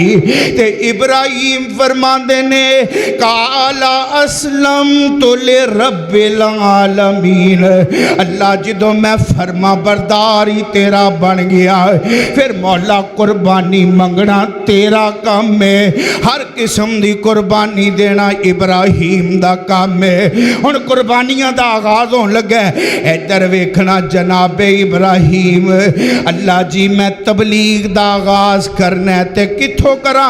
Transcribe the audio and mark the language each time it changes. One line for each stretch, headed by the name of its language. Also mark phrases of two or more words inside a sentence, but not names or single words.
Punjabi: تے ابراہیم فرماندے نے
Arabic: قال أسلمت لرب العالمين,
Punjabi: اللہ جدوں میں فرمانبرداری تیرا بن گیا فیر مولا قربانی منگنا تیرا کم ہے، ہر قسم دی قربانی دینا ابراہیم دا کم ہے. ہن قربانیاں دا آغاز ہون لگا، ادھر ویکھنا جناب ابراہیم اللہ جی میں تبلیغ دا آغاز کرنا ہے تے کتھوں کراں.